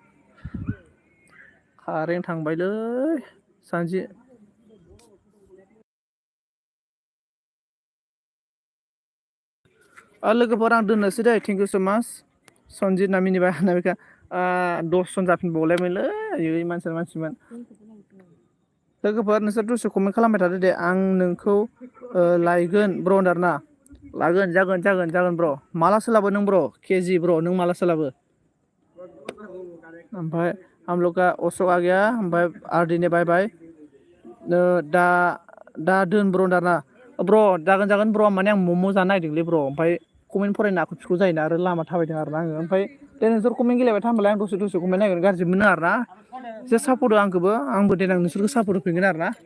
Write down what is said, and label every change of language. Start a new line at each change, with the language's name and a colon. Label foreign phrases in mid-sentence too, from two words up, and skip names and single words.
Bodo: कारेन्ट थांबायलै सानजि लोगोफोर आं दोननोसै दे
English: thank you so much
Bodo: सनजित ना मिनिबाय अनामिका 10 जन जाफिनबावलायबायलै आयै मानसिमोन लोगोफोर नोंसोर दसे कमेन्ट खालामबाय थादो दे आं नोंखौ लायगोन ब्र होनदारना जागोन ब्र माला सोलाबो नों ब्र केजि ब्र नों माला सोलाबो ओमफ्राय
Hindi: हम लोग का अशोक आ गया
Bodo: ओमफ्राय आरडि ने बाय दा दोन ब्र होनदारना ब्र जागोन ब्र माने आं मम' जानो नागिरदोंलै ब्र ओमफ्राय कमेन्ट फरायनो आख' फिख' जायोना आरो लामा थाबायदों आरोना आङो ओमफ्राय दे नोंसोर कमेन्ट गेलेबाय था होमबालाय आं दसे कमेन्ट नायगोन गाज्रि मोनो आरोना एसे सापर्ट हो आंबो देनां नोंसोरखौ सापर्ट होफिनगोन आरोना